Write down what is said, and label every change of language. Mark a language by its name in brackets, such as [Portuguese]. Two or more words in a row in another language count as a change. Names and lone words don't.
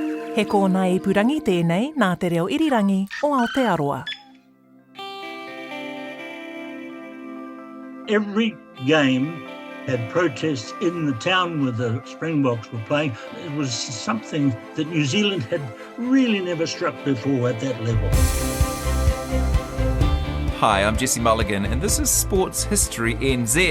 [Māori] He kōna ipurangi tēnei nā te reo irirangi o Aotearoa. [English] Every game had protests in the town where the Springboks were playing. It was something that New Zealand had really never struck before at that level. Hi, I'm Jesse Mulligan, and this is Sports History NZ.